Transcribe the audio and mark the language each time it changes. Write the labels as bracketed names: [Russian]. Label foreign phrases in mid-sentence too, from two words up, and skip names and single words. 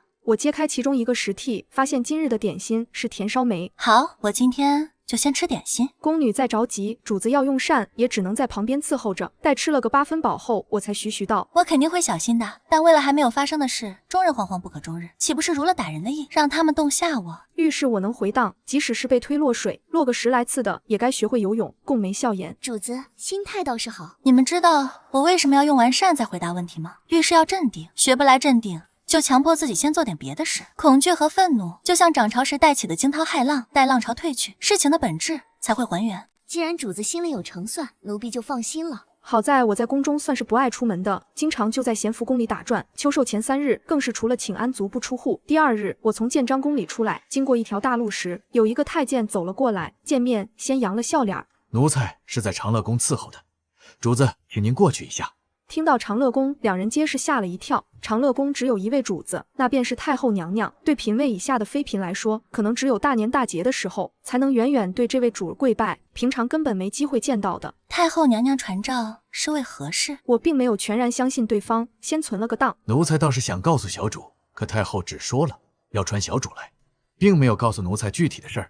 [Chinese] 我揭開其中一個食屉，發現今日的點心是甜燒梅。好，我今天就先吃點心。宮女再着急，主子要用膳，也只能在旁邊伺候着。待吃了個8分飽後，我才徐徐道： 我肯定會小心的，但為了還沒有發生的事，終日惶惶不可終日，豈不是如了打人的意，讓他們動下我？遇事我能回蕩，即使是被推落水，落個10來次的，也該學會游泳。共眉笑言： 主子心態倒是好。你們知道我為什麼要用完膳再回答問題嗎？遇事要鎮定，學不來鎮定，就強迫自己先做點別的事。恐懼和憤怒就像漲潮時帶起的驚濤駭浪，待浪潮退去，事情的本質才會還原。既然主子心裡有成算，奴婢就放心了。好在我在宮中算是不愛出門的，經常就在咸福宮裡打轉。秋壽前3日更是除了請安族不出戶。第2日，我從建章宮裡出來，經過一條大路時，有一個太監走了過來，見面先揚了笑臉。奴才是在長樂宮伺候的，主子，請您過去一下。聽到長樂宮，兩人皆是嚇了一跳。長樂宮只有一位主子，那便是太后娘娘。對嫔位以下的妃嫔來說，可能只有大年大節的時候，才能遠遠對這位主兒跪拜，平常根本沒機會見到的。太後娘娘傳召是為何事？我並沒有全然相信對方，先存了個當。奴才倒是想告訴小主，可太後只說了要傳小主來，並沒有告訴奴才具體的事兒。